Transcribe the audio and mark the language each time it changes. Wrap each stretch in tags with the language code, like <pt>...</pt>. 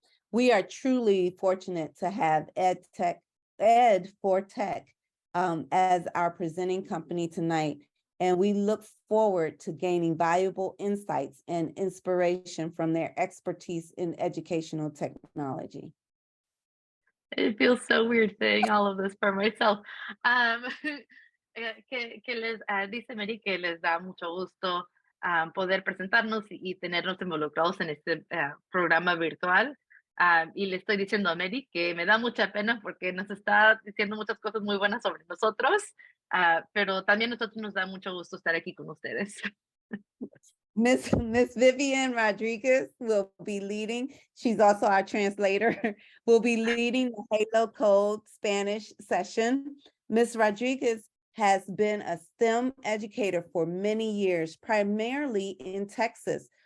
<en>We are truly fortunate to have Ed for Tech as our presenting company tonight. and we look forward to gaining valuable insights and inspiration from their expertise in educational technology. It feels so weird saying all of this for myself.</en> <es>Um, que les dice Mary que les da mucho gusto poder presentarnos y tenernos involucrados en este programa virtual. Y le estoy diciendo a Mary que me da mucha pena porque nos está diciendo muchas cosas muy buenas sobre nosotros, pero también a nosotros nos da mucho gusto estar aquí con ustedes.</es> <en>Miss Vivian Rodriguez will be leading. She's also our translator. Will be leading the Halo Code Spanish session. Miss Rodriguez has been a STEM educator for many years, primarily in Texas.</en>